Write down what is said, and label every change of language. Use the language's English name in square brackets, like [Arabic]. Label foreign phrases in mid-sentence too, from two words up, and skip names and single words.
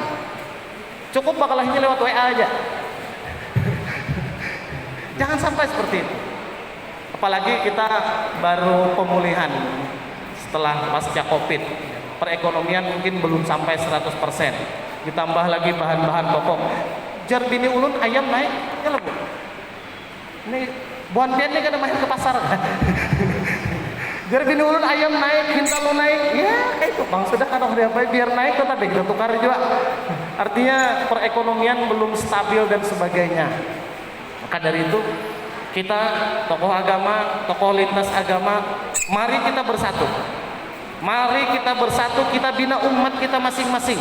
[Indonesian] Cukup berkelahinya lewat WA aja. Jangan sampai seperti itu. Apalagi kita baru pemulihan setelah pasca Covid. Perekonomian mungkin belum sampai 100%. Ditambah lagi bahan-bahan pokok. [Banjar] Jar bini ulun ayam naik, ya Bu. Ini buan pian ini kada main ke pasar kan. Jar bini ulun ayam naik, hintalu naik. Ya kayak itu Bang, sudah kan biar naik tetapi kita tukar juga. [Indonesian] Artinya perekonomian belum stabil dan sebagainya. Maka dari itu kita tokoh agama, tokoh lintas agama, mari kita bersatu. Mari kita bersatu, kita bina umat kita masing-masing.